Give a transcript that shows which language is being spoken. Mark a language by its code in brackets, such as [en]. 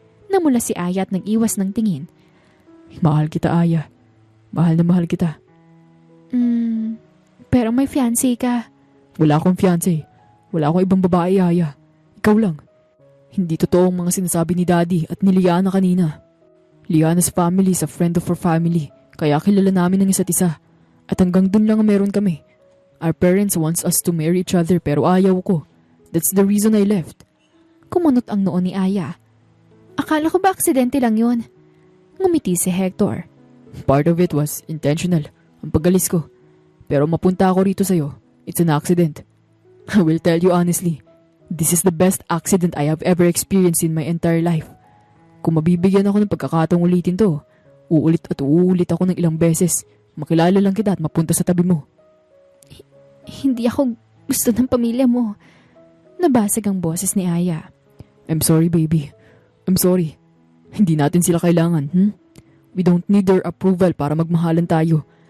[tl] Namula si Aya at nag-iwas ng tingin. Mahal kita, Aya. Mahal na mahal kita. Pero may fiancé ka. Wala akong fiancé. Wala akong ibang babae, Aya. Ikaw lang. Hindi totoo ang mga sinasabi ni Daddy at ni Liana kanina. [en] Liana's family is a friend of her family. [tl] Kaya kilala namin ang isa't isa. At hanggang dun lang ang meron kami. [en] Our parents wants us to marry each other [tl] pero ayaw ko. [en] That's the reason I left. [tl] Kumunot ang noon ni Aya. Akala ko ba aksidente lang yun? Ngumiti si Hector. [en] Part of it was intentional. [tl] Ang pagalis ko. Pero mapunta ako rito sa'yo. [en] It's an accident. I will tell you honestly. This is the best accident I have ever experienced in my entire life. [tl] Kung mabibigyan ako ng pagkakataong ulitin to, uulit at uulit ako ng ilang beses. Makilala lang kita at mapunta sa tabi mo. Hindi ako gusto ng pamilya mo. Nabasag ang boses ni Aya. [en] I'm sorry, baby. I'm sorry. [tl] Hindi natin sila kailangan, [en] We don't need their approval [tl] para magmahalan tayo.